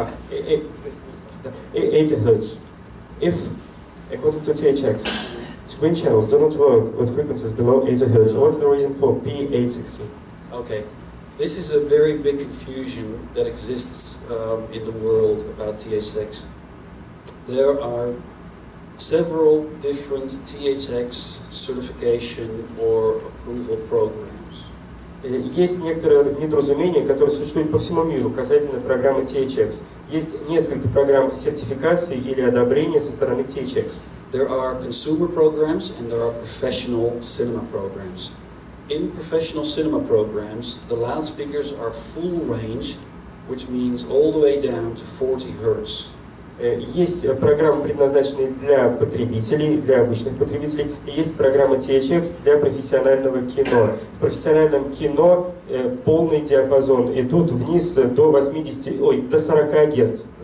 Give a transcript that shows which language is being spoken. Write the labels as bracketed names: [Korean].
[English] 80 Hz. If, according to THX, screen channels do not work with frequencies below 80 Hz, what's the reason for P860? Okay, this is a very big confusion that exists in the world about THX. There are several different THX certification or approval programs. [Russian] Есть некоторые недоразумения, которые существуют по всему миру касательно программы THX. Есть несколько программ сертификации или одобрения со стороны THX. [English] There are consumer programs and there are professional cinema programs. In professional cinema programs, the loudspeakers are full range, which means all the way down to 40 Hz. [Russian] Есть программы, предназначенные для потребителей, для обычных потребителей, и есть программа THX для профессионального кино. В профессиональном кино полный диапазон идут вниз до 40 Гц.